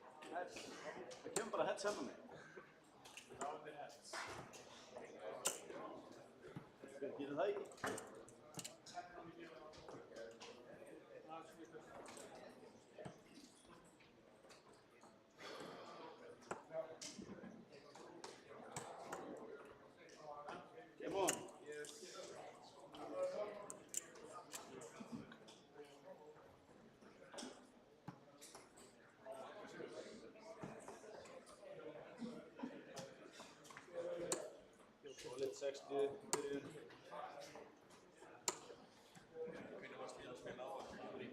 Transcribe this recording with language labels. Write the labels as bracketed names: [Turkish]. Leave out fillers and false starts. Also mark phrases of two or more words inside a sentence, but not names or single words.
[Icelandic] Það kemur bara hett saman með. Hver gerir það ekki? [English] Come on. [Icelandic] Solid 60 byrjun. Hvernig varst þið að spila á það?